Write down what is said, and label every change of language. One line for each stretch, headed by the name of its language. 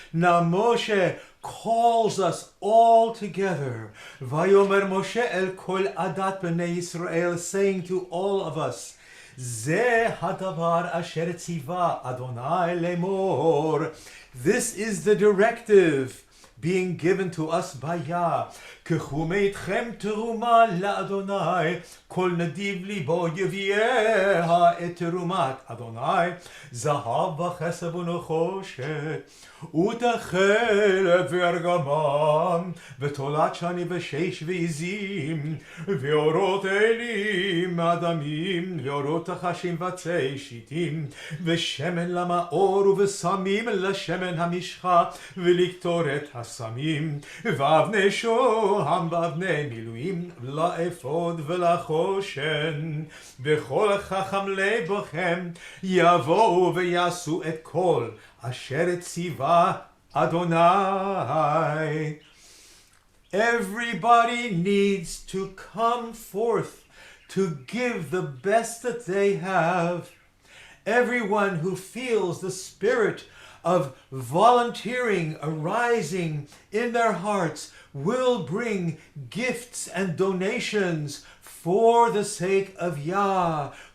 English: Now Moshe calls us all together.
Hebrew: Vayomer Moshe el kol adat b'nei Yisrael,
English: saying to all of us,
Hebrew: Ze hadavar asher tziva Adonai lemor.
English: This is the directive being given to us by Yah.
Hebrew: קחו מאיתכם תרומה לאדוני, כל נדיב ליבו יביאה את תרומת אדוני, זהב וכסף ונחושת, ותכלת וארגמן, ותולת שני ושש ועזים, ואורות אלים אדמים, ואורות תחשים וצי שיטים, ושמן למאור ובשמים לשמן המשחה, ולקטורת הסמים, ואבני שוהם ואבני מילואים, לאפוד ולחושן, וכל חכם לבכם יבואו ויעשו את כל אשר ציווה Adonai.
English: Everybody needs to come forth to give the best that they have. Everyone who feels the spirit of volunteering arising in their hearts will bring gifts and donations for the sake of Yah.